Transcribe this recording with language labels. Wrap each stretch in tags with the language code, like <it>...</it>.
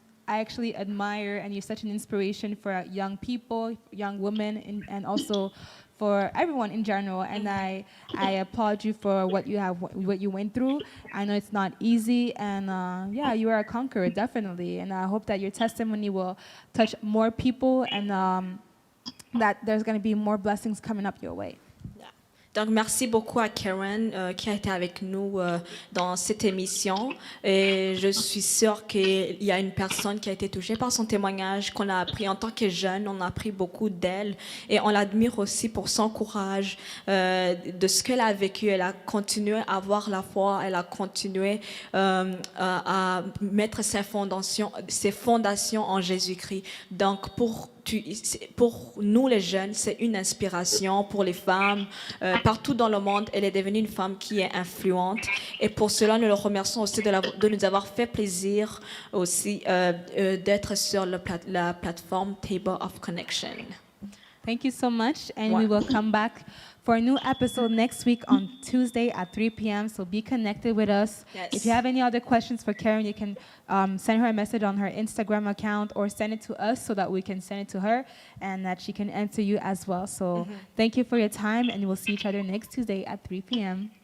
<en>I actually admire, and you're such an inspiration for young people, young women, and also for everyone in general. And I applaud you for what you went through. I know it's not easy, and yeah, you are a conqueror, definitely. And I hope that your testimony will touch more people, and that there's going to be more blessings coming up your way.</en> <fr>Donc, merci beaucoup à Karen qui a été avec nous dans cette émission. Et je suis sûre qu'il y a une personne qui a été touchée par son témoignage, qu'on a appris en tant que jeune. On a appris beaucoup d'elle. Et on l'admire aussi pour son courage, de ce qu'elle a vécu. Elle a continué à avoir la foi. Elle a continué à mettre ses fondations en Jésus-Christ. Donc, pour pour nous les jeunes, c'est une inspiration pour les femmes. Partout dans le monde, elle est devenue une femme qui est influente. Et pour cela, nous le remercions aussi de nous avoir fait plaisir aussi d'être sur la plateforme Table of Connection.</fr> <en>Thank you so much, and we will come back for a new episode next week on Tuesday at 3 p.m. So be connected with us. Yes. If you have any other questions for Karen, you can send her a message on her Instagram account or send it to us so that we can send it to her and that she can answer you as well. So thank you for your time, and we'll see each other next Tuesday at 3 p.m.</en>